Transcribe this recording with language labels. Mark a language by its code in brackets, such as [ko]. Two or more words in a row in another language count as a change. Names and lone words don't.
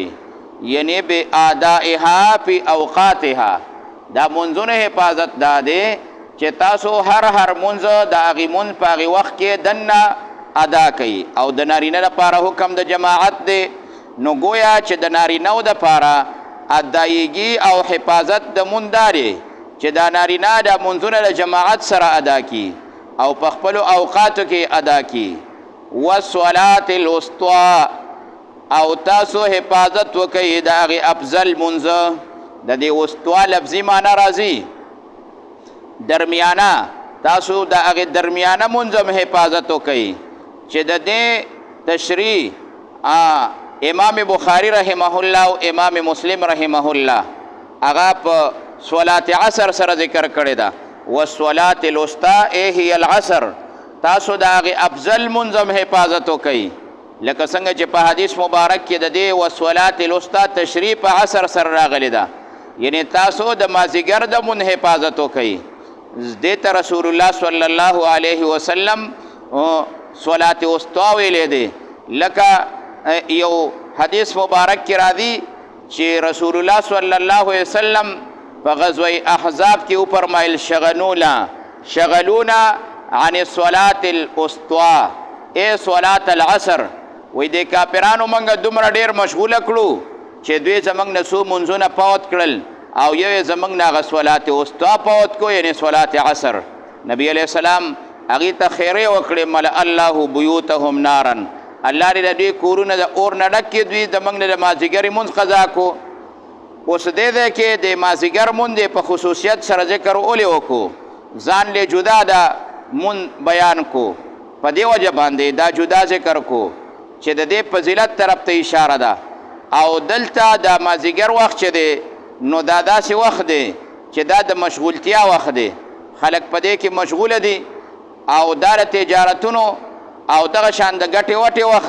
[ps] یعنی بے آدائها فی اوقاتها، دا منځونو حفاظت دا دی چې تاسو هر منځ د هغې منځ په هغې وخت کې دننه ادا کوي. او د نارینه لپاره حکم د جماعت دی، نو گویا چې د نارینهو دپاره ادایګي او حفاظت د مونځ دا دی چې دا نارینه د منځونه د جماعت سره ادا کی او په خپلو اوقاتو کې ادا کی. [ar] والصلاة الوسطى، [ps] او تاسو حفاظت وکئ د هغې افضل منځ. د دې وسطا لفظي معنی راځي درمیانه، تاسو د هغې درمیانه منځ هم حفاظت وکئ چې د دې تشریح امام بخاری رحمه الله او امام مسلم رحمه الله هغه په صلات عصر سره ذکر کړی ده. [ar] والصلاة الوسطى هي العصر [ps] تاسو د هغې افضل منځ هم حفاظت وکئ لکه څنګه چې په حدیث مبارک کې د دې والصلاة الوسطى تشریح په عصر سره راغلی ده یعنی تاسو د مازدیګر د مونځ حفاظت وکئ دې ته رسول الله صلی الله علیه وسلم صلاة وسطی ویلی دی لکه یو حدیث مبارک کې راځي چې رسول الله صلی الله علیه وسلم په غزوه احزاب کې وفرمایل [ar] شغلونا عن الصلاة الوسطی ای صلاة العصر [ps] وی د کافرانو موږ دومره ډېر مشغوله کړو چې دوی زموږ نه څو منځونه فوت کړل او یو یې زموږ نه هغه صلات وسطی فوت کړو یعنې صلات عصر نبی علیه السلام هغې ته خیرې وکړې [ar] ملأ الله بیوتهم نارا [ps] الله دې د دوی کورونه د اور نه ډک کړي دوی زموږ نه د مازدیګرې مونځ قضا کو اوس دې ځای کې د مازدیګر مونځ په خصوصیت سره ذکر ولې وکړو ځان له جدا د مونځ بیان کو په دې وجه باندې دا جدا ذکر کو چې د دې فضیلت طرف ته اشاره ده او دلته د مازدیګر وخت چې دی نو دا داسې وخت دی چې دا د مشغولتیا وخت دی خلک په دې کې مشغوله دي او دا د تجارتونو او دغه شان د ګټې وټې وخت